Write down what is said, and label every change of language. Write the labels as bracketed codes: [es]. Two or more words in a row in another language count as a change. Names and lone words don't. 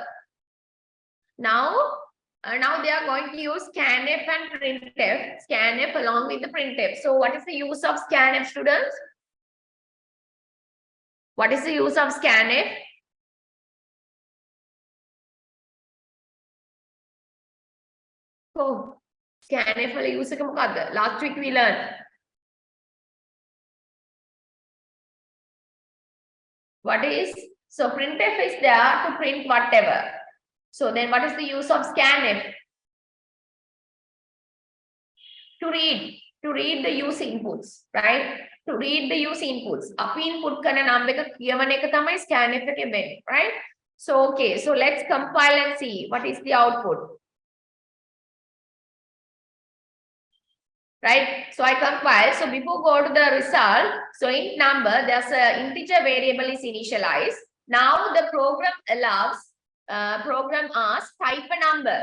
[en] Now they are going to use scanf and printf, scanf along with the printf. So what is the use of scanf, students? What is the use of scanf? [si] Oh, scanf වල use එක මොකක්ද? [en] Last week we learned. What is? So printf is there to print whatever. So then what is the use of scanf? To read the use inputs, right? To read the use inputs. [si] අපි input කරන number එක කියවන එක තමයි scanf එකේ වෙන්නේ, [en] right? So okay, so let's compile and see what is the output. Right? So I compile. So before go to the result, so int number, there's an integer variable is initialized. Now the program allows program asks type a number.